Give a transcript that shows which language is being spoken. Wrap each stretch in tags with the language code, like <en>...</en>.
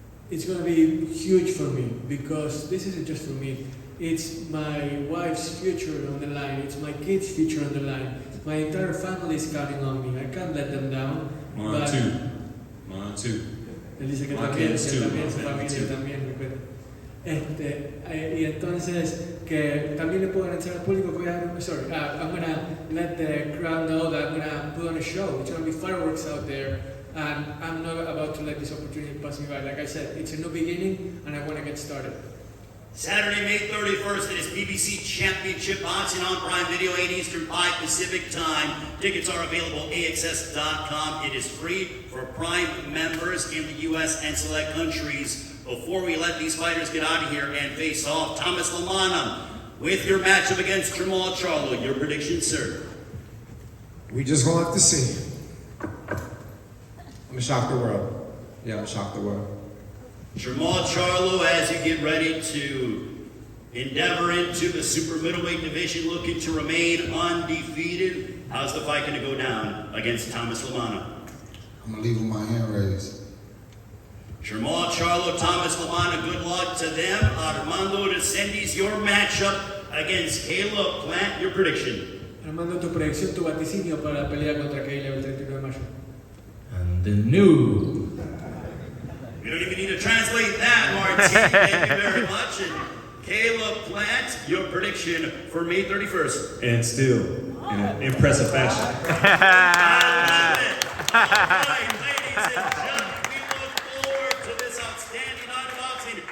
<en>It's going to be huge for me because this isn't just for me. It's my wife's future on the line. It's my kids' future on the line. My entire family is counting on me. I can't let them down. Mine too. Mine too.</en> <es>Él dice que</es> <en>My</en> <es>también,</es> <en>kids too.</en> <es>su familia también, y entonces que también le puedo anunciar al público que</es> <en>I'm going to let the crowd know that I'm going to put on a show. It's going to be fireworks out there. And I'm not about to let this opportunity pass me by. Like I said, it's a new beginning, and I want to get started. Saturday, May 31st, it is PBC Championship Boxing on Prime Video, 8 Eastern, 5 Pacific time. Tickets are available at AXS.com. It is free for Prime members in the U.S. and select countries. Before we let these fighters get out of here and face off, Thomas Lamana, with your matchup against Jermall Charlo, your prediction, sir? We just gonna have to see. I'm gonna shock the world. Yeah, I'm gonna shock the world. Jermall Charlo, as you get ready to endeavor into the super middleweight division, looking to remain undefeated. How's the fight going to go down against Thomas Lamana? I'm gonna leave with my hand raised. Jermall Charlo, Thomas Lamana, good luck to them. Armando Resendi's your matchup against Caleb Plant. Your prediction?</en> <es>Armando, tu predicción, tu vaticinio para la pelea contra Caleb el 31 de mayo.</es> <en>And the new. We don't even need to translate that, Martin. Thank you very much. And Caleb Plant, your prediction for May 31st. And still, in an impressive fashion. I love it. All right, ladies and gentlemen, we look forward to this outstanding night of boxing.</en>